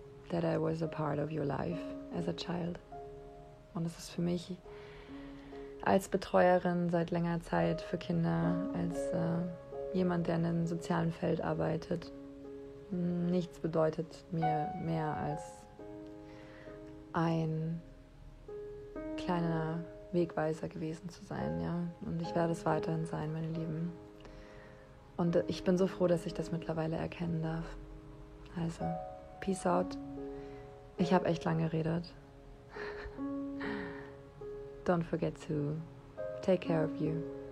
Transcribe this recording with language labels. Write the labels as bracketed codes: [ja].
[en] That I was a part of your life as a child. [de] Und es ist für mich als Betreuerin seit längerer Zeit für Kinder, als jemand, der in einem sozialen Feld arbeitet, nichts bedeutet mir mehr als ein kleiner Wegweiser gewesen zu sein, ja. Und ich werde es weiterhin sein, meine Lieben. Und ich bin so froh, dass ich das mittlerweile erkennen darf. Also, peace out. Ich habe echt lange geredet. [en] Don't forget to take care of you.